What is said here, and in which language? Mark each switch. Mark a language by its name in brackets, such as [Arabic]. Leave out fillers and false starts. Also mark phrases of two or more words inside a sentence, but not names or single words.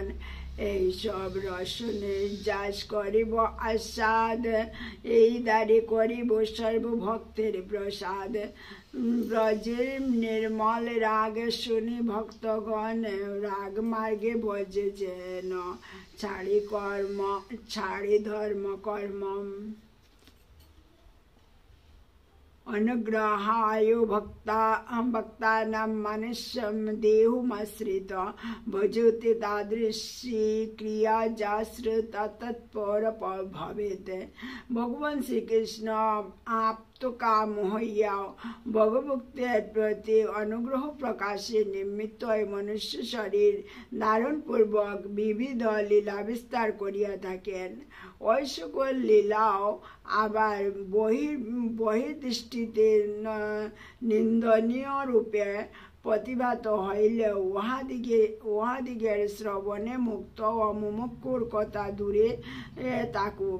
[Bangla] এইসব রস নির্যাস করিব আস্বাদ, এই দ্বারে করিব সর্বভক্তের প্রসাদ। ব্রজের নির্মল রাগ শুনি ভক্তগণ, রাগ মার্গে বজে যেন ছাড়ি ধর্ম কর্ম। [Sanskrit] अनुग्रहाय भक्तानां मनुष्यं देहुमाश्रित, भजते तादृशी क्रिया जाश्रिता तत्पर भवेत्। [Bangla] ভগবান শ্রীকৃষ্ণ আপ্তকাম হইয়া ভগভক্তের প্রতি অনুগ্রহ প্রকাশে নিমিত্ত মনুষ্য শরীর ধারণ পূর্বক বিবিধ লীলা বিস্তার করিয়া থাকেন। ওই সকল লীলাও আবার বহির্দৃষ্টিতে নিন্দনীয় রূপে প্রতিভাত হইলে উহাদিগের শ্রবণে মুক্ত ও মুমুক্ষুর কথা দূরে থাকুক।